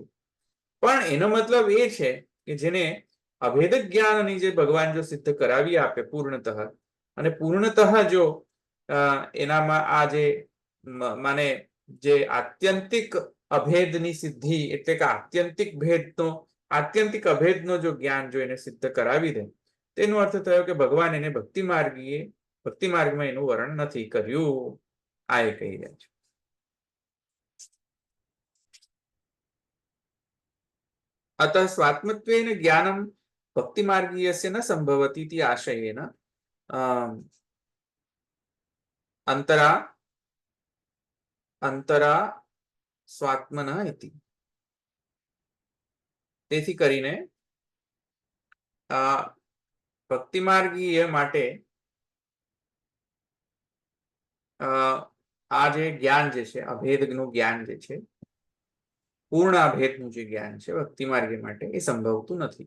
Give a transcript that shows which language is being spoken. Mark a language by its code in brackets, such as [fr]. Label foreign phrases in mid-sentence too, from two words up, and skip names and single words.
[gu] પણ એનો મતલબ એ છે કે જેને અભેદ જ્ઞાનની જે ભગવાન જો સિદ્ધ કરાવી આપે પૂર્ણતઃ, અને પૂર્ણતઃ જો એનામાં આ જે માને જે આત્યંતિક અભેદની સિદ્ધિ એટલે કે આત્યંતિક અભેદનો જો જ્ઞાન જો એને સિદ્ધ કરાવી દે, તેનો અર્થ થયો કે ભગવાન એને ભક્તિ માર્ગમાં એનું વર્ણન નથી કર્યું. આ એ કહી રહ્યા છે. [sa] अतः स्वात्मत्वेन ज्ञानं भक्ति मार्गीयस्य न संभवति इति आशयेन अंतरा स्वात्मनः इति. [gu] તેથી કરીને ભક્તિ માર્ગીય માટે આ જે જ્ઞાન જે છે, અભેદનું જ્ઞાન જે છે, પૂર્ણ અભેદનું જે જ્ઞાન છે ભક્તિ માર્ગી માટે એ સંભવતું નથી.